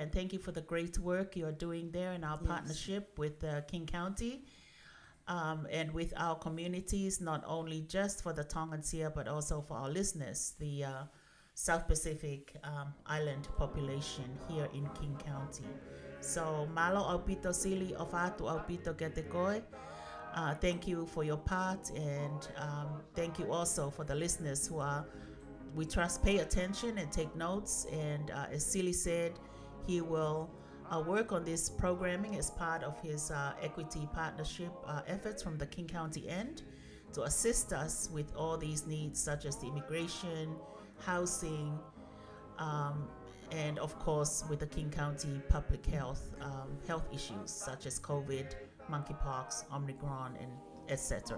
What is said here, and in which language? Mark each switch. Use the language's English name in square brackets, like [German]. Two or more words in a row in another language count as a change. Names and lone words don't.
[English] And thank you for the great work you're doing there in our partnership with King County. And with our communities, not only just for the Tongans here, but also for our listeners, the South Pacific Island population here in King County. So, [Tongan] malo aupito sili ofatu aupito ketekoi. [English] Thank you for your part, and thank you also for the listeners who are we trust pay attention and take notes. And as Silly said, he will work on this programming as part of his equity partnership efforts from the King County end to assist us with all these needs, such as the immigration, housing, and of course with the King County public health issues such as COVID, monkeypox, Omicron, and etc.